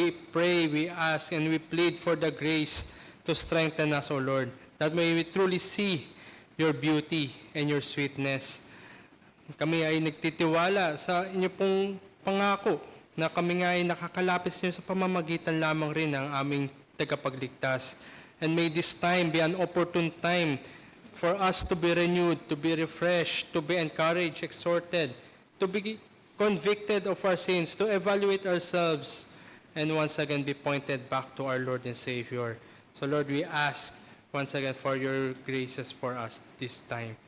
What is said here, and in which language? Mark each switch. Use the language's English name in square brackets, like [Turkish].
[English] We pray, we ask, and we plead for the grace to strengthen us, O Lord, that may we truly see your beauty and your sweetness. [Filipino] Kami ay nagtitiwala sa inyo pong pangako na kami nga ay nakakalapit sa inyo sa pamamagitan lamang rin ng aming tagapagligtas. [English] And may this time be an opportune time for us to be renewed, to be refreshed, to be encouraged, exhorted, to be convicted of our sins, to evaluate ourselves, and once again be pointed back to our Lord and Savior. So Lord, we ask once again for your graces for us this time.